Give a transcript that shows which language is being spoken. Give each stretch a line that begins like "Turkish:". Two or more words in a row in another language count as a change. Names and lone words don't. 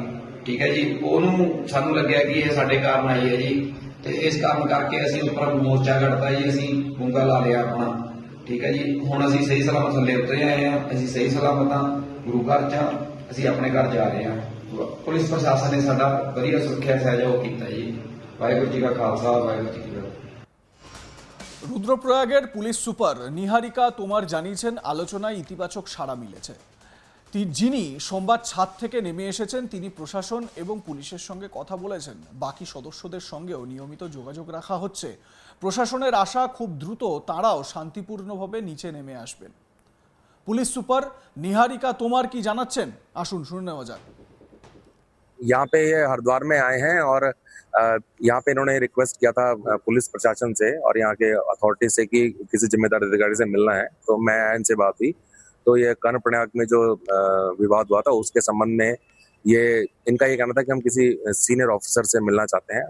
Punjabi: ਠੀਕ ਹੈ ਜੀ, ਉਹਨੂੰ ਸਾਨੂੰ ਲੱਗਿਆ ਕਿ ਇਹ ਸਾਡੇ ਕਾਰਨ ਆਈ ਹੈ ਜੀ, ਤੇ ਇਸ ਕਾਰਨ ਕਰਕੇ ਅਸੀਂ ਉੱਪਰ ਮੋਰਚਾ ਕੱਢਤਾ ਜੀ। ਅਸੀਂ ਗੁੰਗਾ ਲਾ ਲਿਆ ਆਪਣਾ। ਠੀਕ ਹੈ ਜੀ, ਹੁਣ ਅਸੀਂ ਸਹੀ ਸਲਾਮਤ ਥੱਲੇ ਉਤਰੇ ਆਏ ਹਾਂ। ਅਸੀਂ ਸਹੀ ਸਲਾਮਤ ਹਾਂ, ਗੁਰੂ ਘਰ 'ਚ ਹਾਂ, ਅਸੀਂ ਆਪਣੇ ਘਰ ਜਾ ਰਹੇ ਹਾਂ। ਪੁਲਿਸ ਪ੍ਰਸ਼ਾਸਨ ਨੇ ਸਾਡਾ ਵਧੀਆ ਸੁਰੱਖਿਆ ਸਹਿਯੋਗ ਕੀਤਾ ਜੀ। ਵਾਹਿਗੁਰੂ ਜੀ ਕਾ ਖਾਲਸਾ ਵਾਹਿਗੁਰੂ ਜੀ ਕੀ ফতেহ।
Bangla: রুদ্রপ্রয়াগের পুলিশ সুপার নিহারিকা তোমার জানিয়েছেন আলোচনায় ইতিবাচক সাড়া মিলেছে। যিনি সোমবার ছাদ থেকে নেমে এসেছেন তিনি প্রশাসন এবং পুলিশের সঙ্গে কথা বলেছেন। বাকি সদস্যদের সঙ্গেও নিয়মিত যোগাযোগ রাখা হচ্ছে। প্রশাসনের আশা খুব দ্রুত তারাও শান্তিপূর্ণভাবে নিচে নেমে আসবেন। পুলিশ সুপার নিহারিকা তোমার কি জানাচ্ছেন, আসুন শুনে নেওয়া যাক।
Hindi: यहाँ पे ये हरिद्वार में आए हैं और यहाँ पे इन्होंने रिक्वेस्ट किया था पुलिस प्रशासन से और यहाँ के अथॉरिटी से कि किसी जिम्मेदार अधिकारी से मिलना है। तो मैं इनसे बात हुई तो ये कर्ण प्रयाग में जो विवाद हुआ था उसके संबंध में ये इनका ये कहना था कि हम किसी
English: senior officer
Hindi: से मिलना चाहते हैं।